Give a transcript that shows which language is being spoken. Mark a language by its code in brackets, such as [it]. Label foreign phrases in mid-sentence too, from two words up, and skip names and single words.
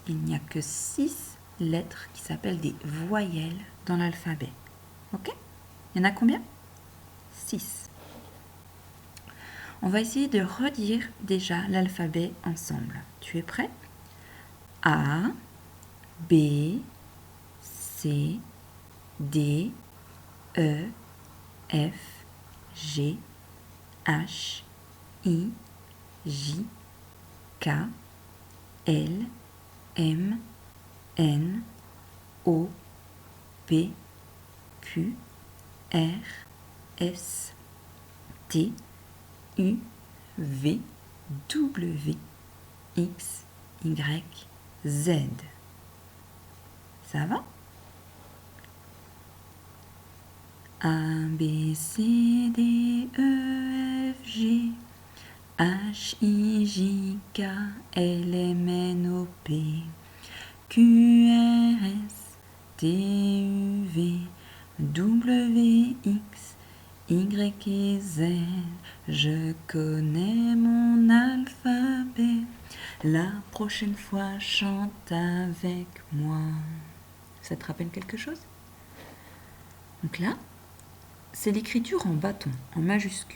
[fr] Il n'y a que 6 lettres qui s'appellent des voyelles dans l'alphabet. Ok? Il y en a combien? 6. On va essayer de redire déjà l'alphabet ensemble. Tu es prêt? A, B, C, D, E, F, G, H, I, J, K, L, M, N, O, P, Q, R, S, T, U, V, W, X, Y, Z. Ça va? A, B, C, D, E, F, G, H, I, J, K, L, M, N, O, P, Q, R, S, T, U, V, W, X, Y et Z. Je connais mon alphabet. La prochaine fois, chante avec moi. Ça te rappelle quelque chose? Donc là, c'est l'écriture en bâton, en majuscule.